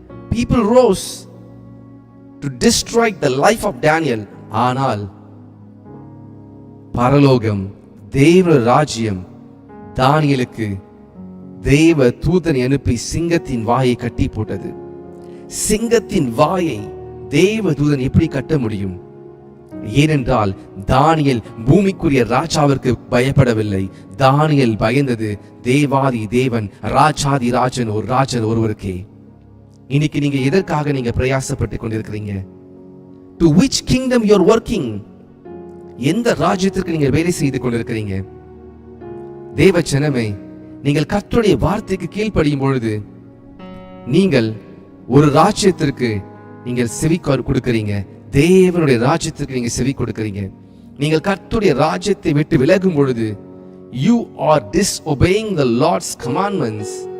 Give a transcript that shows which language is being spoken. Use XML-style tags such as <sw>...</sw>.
<en>People rose to destroy the life of Daniel.</en> <ta>ஆனால் பரலோகம், தேவ ராஜ்யம் தானியேலுக்கு தேவ தூதனை அனுப்பி சிங்கத்தின் வாயை கட்டி போட்டது. சிங்கத்தின் வாயை தேவ தூதன் எப்படி கட்ட முடியும்? ஏனென்றால் தானியேல் பூமிக்குரிய ராஜாவிற்கு பயப்படவில்லை. தானியேல் பயந்தது தேவாதி தேவன், ராஜாதி ராஜன், ஒரு ராஜன் ஒருவருக்கே. இன்னைக்கு நீங்க எதற்காக நீங்க பிரயாசப்பட்டு கொண்டிருக்கிறீங்க?</ta> <en>To which kingdom you are working?</en> <ta>எந்த ராஜ்யத்திற்கு நீங்க வேலை செய்து கொண்டிருக்கிறீங்க? தேவ ஜனமே, நீங்கள் கர்த்தருடைய வார்த்தைக்கு கீழ்ப்படியும் பொழுது நீங்கள் ஒரு ராஜ்யத்திற்கு நீங்கள் செவி கொடுக்கிறீங்க. தேவனுடைய ராஜ்யத்திற்கு நீங்க செவி கொடுக்கிறீங்க. நீங்கள் கர்த்தருடைய ராஜ்யத்தை விட்டு விலகும் பொழுது</ta> <en>you are disobeying the Lord's commandments.</en>